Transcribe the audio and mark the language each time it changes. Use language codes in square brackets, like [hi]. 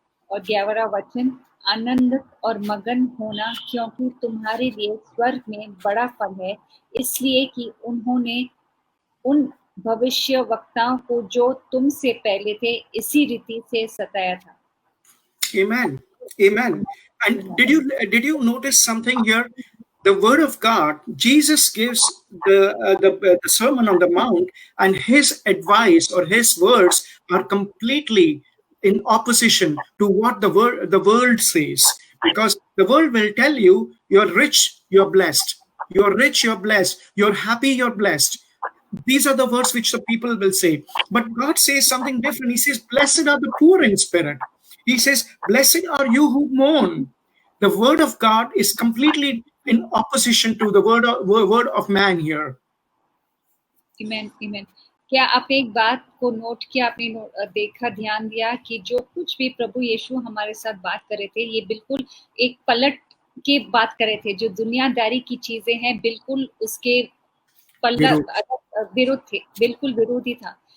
[hi] और 11वां वचन, आनंद और मगन होना, क्योंकि तुम्हारे लिए स्वर्ग में बड़ा फल है, इसलिए कि उन्होंने उन भविष्य वक्ताओं को जो तुमसे पहले थे इसी रीति से सताया था। [en] Amen. Amen. And did you notice something here? The word of God, Jesus gives the Sermon on the Mount, and his advice or his words are completely in opposition to what the world says. Because the world will tell you, you're rich, you're blessed. You're rich, you're blessed. You're happy, you're blessed. These are the words which the people will say. But God says something different. He says, blessed are the poor in spirit. He says, blessed are you who mourn. The word of God is completely in opposition to the word of man here. Amen, amen. [hi] क्या आपने एक बात को note किया, आपने देखा, ध्यान दिया कि जो कुछ भी प्रभु यीशु हमारे साथ बात कर रहे थे, ये बिल्कुल एक पलट के बात कर रहे थे। जो दुनियादारी की चीजें हैं, बिल्कुल उसके विरुद्ध थे, बिल्कुल विरोध ही था।